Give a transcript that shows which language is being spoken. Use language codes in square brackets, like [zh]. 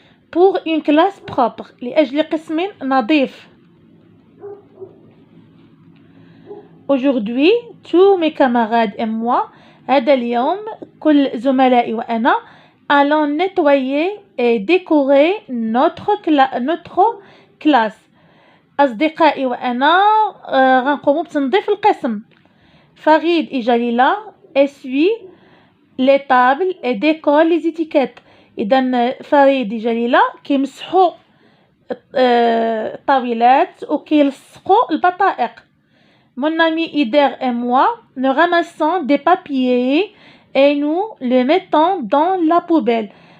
[fr] Pour une classe propre [ar] لأجل قسم نظيف. [fr] Aujourd'hui, tous mes camarades et moi, [ar] هذا اليوم كل زملائي وأنا [fr] allons nettoyer et décorer notre classe. [ar] أصدقائي وأنا غنقومو بتنظيف القسم. [fr] فريد et Jalila essuient les tables et décollent les étiquettes. [ar] إذن فريد وجليلة كيمسحوا الطاولات وكيلصقوا البطائق. [fr] Mon ami Ider et moi, nous ramassons des papiers et nous les mettons dans la poubelle.